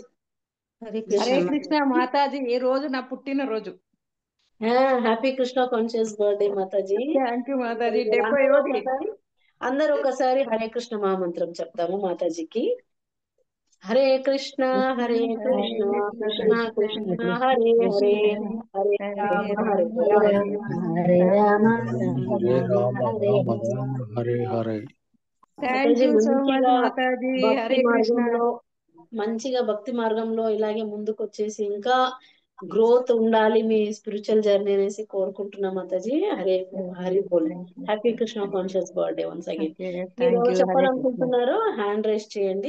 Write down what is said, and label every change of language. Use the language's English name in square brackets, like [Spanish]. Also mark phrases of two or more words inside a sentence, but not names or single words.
[Telugu] హరే కృష్ణ మాతాజీ, ఈ రోజు నా పుట్టిన రోజు. [English] Happy Krishna Conscious Birthday Mataji. Thank you Mataji. 70 [Telugu] అందరూ ఒకసారి హరే కృష్ణ మహామంత్రం చెప్తాము మాతాజీకి. [Sanskrit] హరే కృష్ణ హరే కృష్ణ కృష్ణ కృష్ణ హరే హరే హరే రామ హరే హరే రామ హరే రామ రామ రామ హరే హరే. [English] Thank you so much Mataji. హరే కృష్ణ. [Telugu] మంచిగా భక్తి మార్గంలో ఇలాగే ముందుకు వచ్చేసి ఇంకా గ్రోత్ ఉండాలి మీ [English] spiritual journey [Telugu] అనేసి కోరుకుంటున్నా మాతాజీ. హరి బోల్. [English] Happy Krishna Conscious Birthday once again. [Telugu] మీరు చెప్పాలనుకుంటున్నారో [English] hand raise [Telugu] చేయండి.